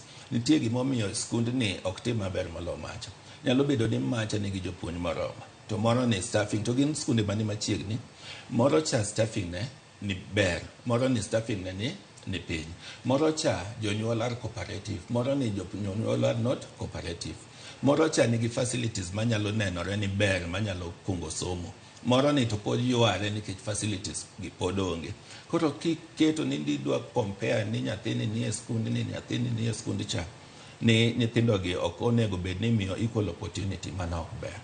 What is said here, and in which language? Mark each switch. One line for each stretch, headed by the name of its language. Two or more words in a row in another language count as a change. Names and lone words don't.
Luo (Kenya and Tanzania): Nitie gimomiyo skund ni ok tim maber maloyo macha. Nyalo bedo ni macha nigi jopuonj moromo, to moro ni staffing, to gin skunde mani machiegni, moro cha staffing ne ni ber, moro ni staffing ne ni piny, moro cha jonyuol
English: are cooperative,
Luo (Kenya and Tanzania): moro ni jonyuol
English: are not cooperative,
Luo (Kenya and Tanzania): moro cha nigi facilities manyalo nenore ni ber manyalo kungo somo, moro ni to pod yware nikech facilities gi pod onge. Koro kiketo ni idwa compare ni nyathini ni e skund ni, nyathini ni e skund cha, ni nyithindo gi ok onego bed ni miyo
English: equal opportunity
Luo (Kenya and Tanzania): mana ok ber.